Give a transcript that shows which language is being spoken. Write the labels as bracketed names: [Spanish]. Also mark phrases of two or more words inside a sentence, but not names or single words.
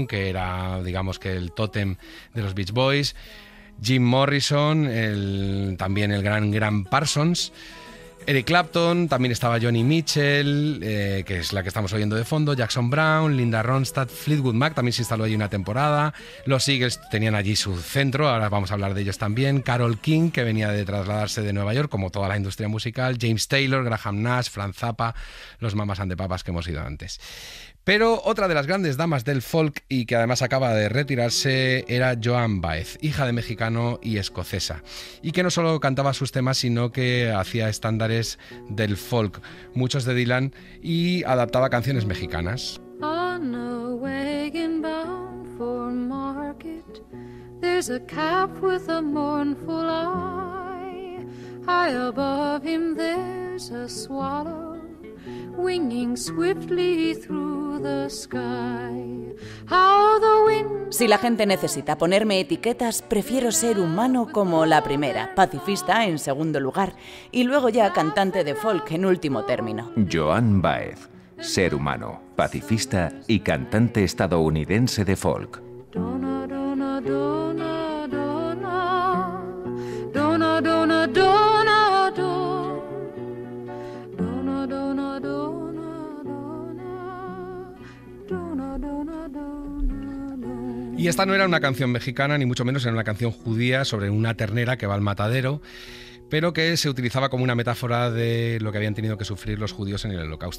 [Spanish] que era, digamos, que el tótem de los Beach Boys, Jim Morrison, también el gran Parsons, Eric Clapton, también estaba Joni Mitchell, que es la que estamos oyendo de fondo, Jackson Browne, Linda Ronstadt, Fleetwood Mac también se instaló allí una temporada, los Eagles tenían allí su centro, ahora vamos a hablar de ellos también, Carole King, que venía de trasladarse de Nueva York, como toda la industria musical, James Taylor, Graham Nash, Frank Zappa, los Mamas and the Papas que hemos ido antes. Pero otra de las grandes damas del folk y que además acaba de retirarse era Joan Baez, hija de mexicano y escocesa, y que no solo cantaba sus temas, sino que hacía estándares del folk, muchos de Dylan, y adaptaba canciones mexicanas. [English] On a wagon bound for market, there's a calf with a mournful eye. High above him there's a swallow winging swiftly through the sky. How the wind... [Spanish] Si la gente necesita ponerme etiquetas, prefiero ser humano como la primera, pacifista en segundo lugar, y luego ya cantante de folk en último término. Joan Baez, ser humano, pacifista y cantante estadounidense de folk. Donna, donna, donna, donna, donna, donna, donna, donna. Y esta no era una canción mexicana, ni mucho menos, era una canción judía sobre una ternera que va al matadero, pero que se utilizaba como una metáfora de lo que habían tenido que sufrir los judíos en el Holocausto.